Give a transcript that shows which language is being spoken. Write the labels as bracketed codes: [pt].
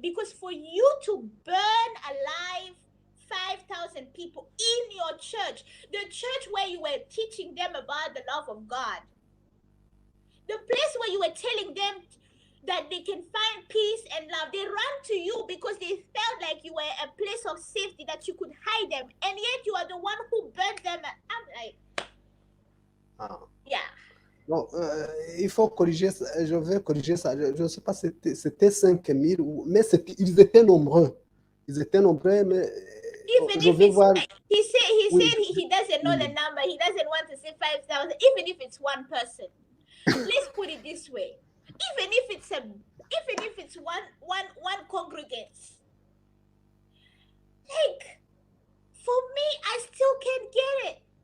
[en] Because for you to burn alive 5,000 people in your church, the church where you were teaching them about the love of God, the place where you were telling them that they can find peace and love, they ran to you because they felt like you were a place of safety, that you could hide them, and yet you are the one who burned them. I'm like, yeah. [fr] Bon, il faut corriger, je vais corriger ça. Je ne sais pas si c'était 5000, mais ils étaient nombreux. Ils étaient nombreux, mais je vais voir. [en] He said he doesn't know the number. He doesn't want to say 5,000, even if it's one person. Let's put it this way: even if it's one congregant, like, for me, I still can't get it.